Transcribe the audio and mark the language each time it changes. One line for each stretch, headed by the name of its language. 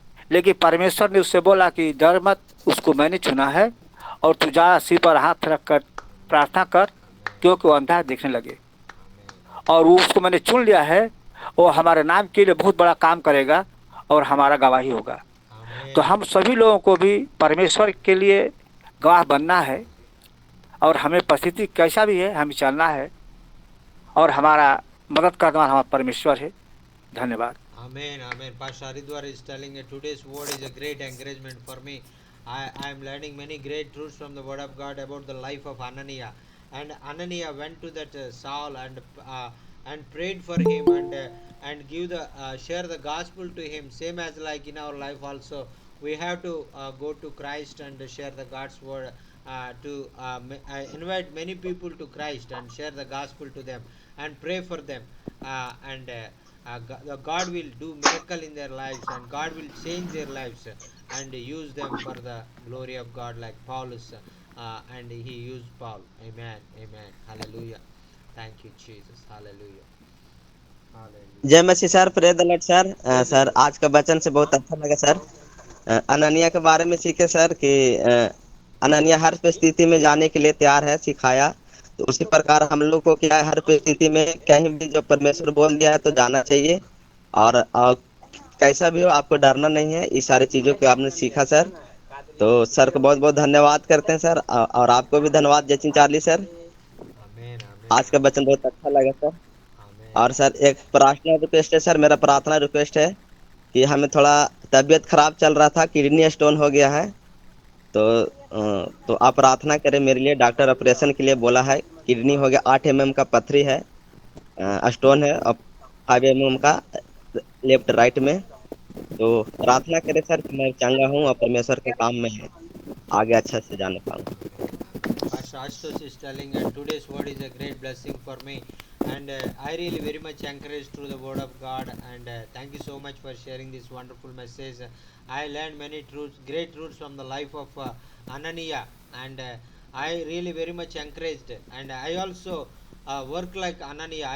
Hindi: लेकिन परमेश्वर ने उससे बोला कि डर मत, उसको मैंने चुना है, और तू जा सिर पर हाथ रख कर प्रार्थना कर, क्योंकि वो अंधा देखने लगे, और वो उसको मैंने चुन लिया है, वो हमारे नाम के लिए बहुत बड़ा काम करेगा और हमारा गवाही होगा। तो हम सभी लोगों को भी परमेश्वर के लिए गवाह बनना है, और हमें परिस्थिति कैसा भी है हमें चलना है, और हमारा मदद करने वाला हमारा परमेश्वर है। धन्यवाद।
English: Amen, amen. Pastor Haridwar is telling today's word is a great encouragement for me. I am learning many great truths from the word of God about the life of Ananiah. And Ananiah went to that Saul and prayed for him, and share the gospel to him. Same as like in our life also, we have to go to Christ and share the God's word, to invite many people to Christ and share the gospel to them and pray for them, and God will do miracle in their lives, and God will change their lives, and use them for the glory of God, like Paulus, and he used Paul. Amen, amen, hallelujah. Thank you, Jesus, hallelujah. Hallelujah.
Hindi: जय मसीह sir, praise the Lord sir. Sir आज का वचन से बहुत अच्छा लगा sir. Ananya के बारे में सीखे सर कि अनन्या हर परिस्थिति में जाने के लिए तैयार है, सिखाया। तो उसी प्रकार हम लोग को क्या है, हर परिस्थिति में कहीं भी जो परमेश्वर बोल दिया है तो जाना चाहिए। और कैसा भी हो आपको डरना नहीं है। इस सारी चीज़ों को आपने सीखा सर। तो सर को बहुत बहुत धन्यवाद करते हैं सर। और आपको भी धन्यवाद जचिन चार्ली सर।
English: Amen. Amen.
Hindi: आज का वचन बहुत अच्छा लगा सर।
English: Amen.
Hindi: और सर एक प्रार्थना रिक्वेस्ट है सर, मेरा प्रार्थना रिक्वेस्ट है कि हमें थोड़ा तबीयत खराब चल रहा था, किडनी स्टोन हो गया है। तो आप प्रार्थना करें मेरे लिए। डॉक्टर ऑपरेशन के लिए बोला है। किडनी हो गया, 8 mm का पथरी है, स्टोन है, और 5 mm का लेफ्ट राइट में। तो प्रार्थना करें सर कि मैं चंगा हूँ और परमेश्वर के काम में आगे अच्छा से जाने पाऊँ।
English: Pastor Ashutosh is telling, and today's word is a great blessing for me, and I really very much encouraged through the word of God, and thank you so much for sharing this wonderful message. I learned many truths, great truths from the life of Anania, and I really very much encouraged, and I also work like Anania.